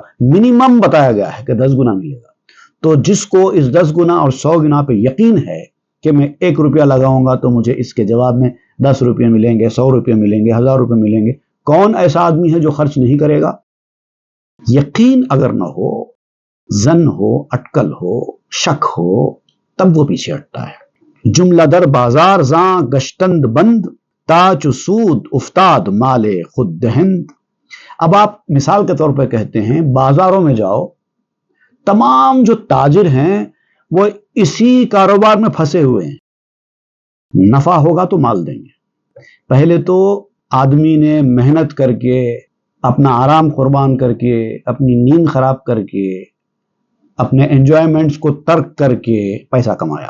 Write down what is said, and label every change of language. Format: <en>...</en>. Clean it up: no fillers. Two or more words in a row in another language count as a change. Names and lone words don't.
<ur>منیمم بتایا گیا ہے کہ 10 گنا ملے گا، تو جس کو اس 10 گنا اور 100 گنا پہ یقین ہے کہ میں 1 روپیہ لگاؤں گا تو مجھے اس کے جواب میں 10 روپے ملیں گے، 100 روپے ملیں گے، 1000 روپے ملیں گے، کون ایسا آدمی ہے جو خرچ نہیں کرے گا؟ یقین اگر نہ ہو، زن ہو، اٹکل ہو، شک ہو، تب وہ پیچھے ہٹتا ہے۔</ur> <fa>جملہ در بازار زاں گشتند بند، تاچ سود افتاد مالے خود دہند.</fa> <ur>اب آپ مثال کے طور پہ کہتے ہیں بازاروں میں جاؤ، تمام جو تاجر ہیں وہ اسی کاروبار میں پھنسے ہوئے ہیں. نفع ہوگا تو مال دیں گے. پہلے تو آدمی نے محنت کر کے، اپنا آرام قربان کر کے، اپنی نیند خراب کر کے، اپنے انجوائمنٹس کو ترک کر کے پیسہ کمایا.</ur>